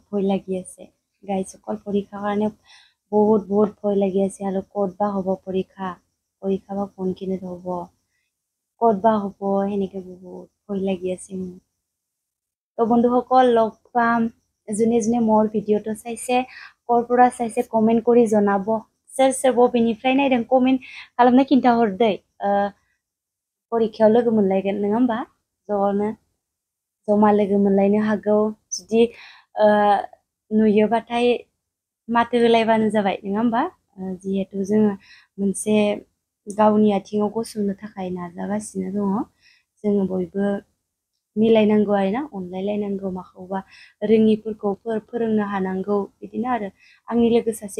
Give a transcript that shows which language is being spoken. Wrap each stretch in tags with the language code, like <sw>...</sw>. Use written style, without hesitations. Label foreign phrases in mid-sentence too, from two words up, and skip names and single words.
<as>ভয় লাগি আছে গাইসকল পৰীক্ষাৰ কাৰণে বহুত ভয় লাগি আছে আৰু ক'ত বা হ'ব পৰীক্ষা বা কোনখিনিত হ'ব ক'ত বা হ'ব সেনেকৈ বহুত ভয় লাগি আছে মোৰ তো বন্ধুসকল লগ পাম যোনে মোৰ ভিডিঅ'টো চাইছে ক'ৰ পৰা চাইছে কমেণ্ট কৰি জনাব</as> <brx>सोर बबेनिफ्राय नायदों कमेन्ट खालामना खिन्थाहर दै परीक्षायाव लोगो मोनलायगोन नङा होमबा ज'नो जमा लोगो मोनलायनो हागौ जुदि नुयोबाथाय माथो होलायबानो जाबाय नङा होमबा जिहेतु जोङो मोनसे गावनि आथिङाव गसंनो थाखाय नाजागासिनो दङ जोङो बयबो मिलायनांगौ आरोना अनलायलायनांगौ माखौबा रोङिफोरखौ फोरोंनो हानांगौ बिदिनो आरो आंनि लोगो</brx>